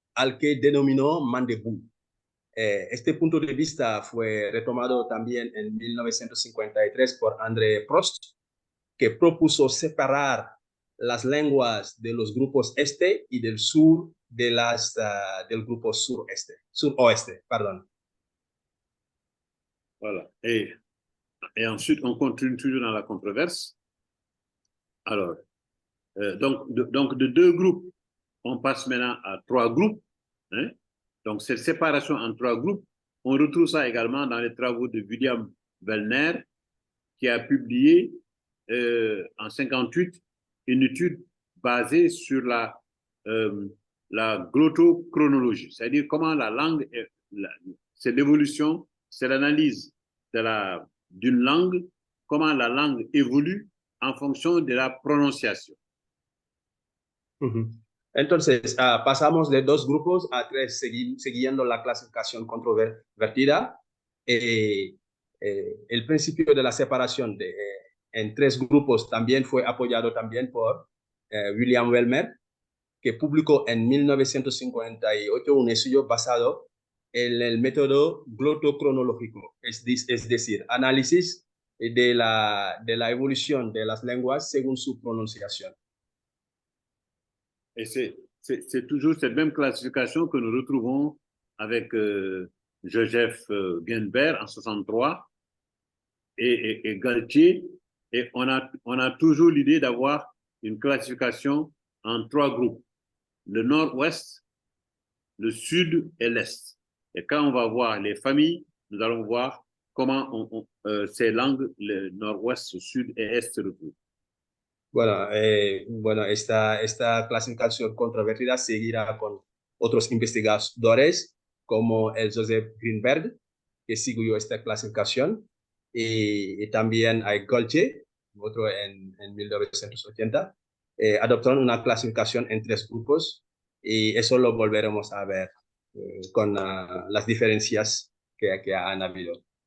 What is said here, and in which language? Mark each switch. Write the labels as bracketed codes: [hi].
[es] al que denominó Mandebú. Este punto de vista fue retomado también en 1953 por André Prost, que propuso separar las lenguas de los grupos este y del sur de del grupo suroeste, [fr] pardon. Voilà. Et ensuite, on continue toujours dans la controverse. Alors, donc, de 2 groupes, on passe maintenant à 3 groupes. Hein? Donc, cette séparation en 3 groupes, on retrouve ça également dans les travaux de William Wellner, qui a publié en 58 une étude basée sur la glottochronologie, c'est-à-dire comment la langue, c'est l'évolution, c'est l'analyse d'une langue, comment la langue évolue en fonction de la prononciation. [es] Entonces, pasamos de 2 grupos a 3, siguiendo la clasificación controvertida. El principio de la separación en 3 grupos también fue apoyado también por William Wellmer, que publicó en 1958 un estudio basado en el método glottocronológico, es decir, análisis de la evolución de las lenguas según su pronunciación. [fr] Et c'est toujours cette même classification que nous retrouvons avec Joseph Guenbert en 63 et Galtier. Et on a toujours l'idée d'avoir une classification en 3 groupes, le nord-ouest, le sud et l'est. Et quand on va voir les familles, nous allons voir comment ces langues, le nord-ouest, sud et est se retrouvent. [es] Bueno, esta clasificación controvertida seguirá con otros investigadores como el Joseph Greenberg, que siguió esta clasificación, y también hay Gaultier, otro en 1980, adoptaron una clasificación en 3 grupos, y eso lo volveremos a ver con las diferencias que han habido.